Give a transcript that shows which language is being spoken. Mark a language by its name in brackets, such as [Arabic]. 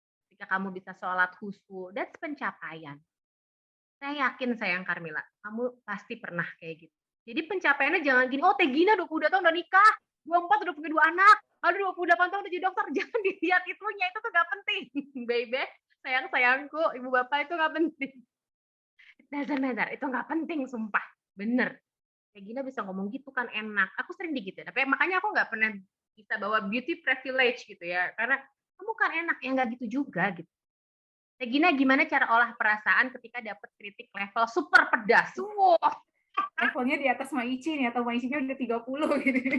[Indonesian] Ketika kamu bisa sholat khusyuk, that's pencapaian. Saya yakin sayang Carmila, kamu pasti pernah kayak gitu. Jadi pencapaiannya jangan gini, Teh Gina 22 tahun udah nikah, 24 udah punya 2 anak, lalu 28 tahun udah jadi dokter, jangan dilihat itunya, itu tuh gak penting. Baby, sayang-sayangku, ibu bapak itu gak penting. [English] It doesn't matter, [Indonesian] itu gak penting, sumpah. Bener. Teh Gina bisa ngomong gitu kan enak. Aku sering digituin, tapi makanya aku nggak pernah bisa bawa beauty privilege gitu ya, karena kamu kan enak, ya nggak gitu juga gitu. Teh Gina gimana cara olah perasaan ketika dapat kritik level super pedas? Wow. Levelnya di atas Maici nih, atau Maicinya udah 30 gitu.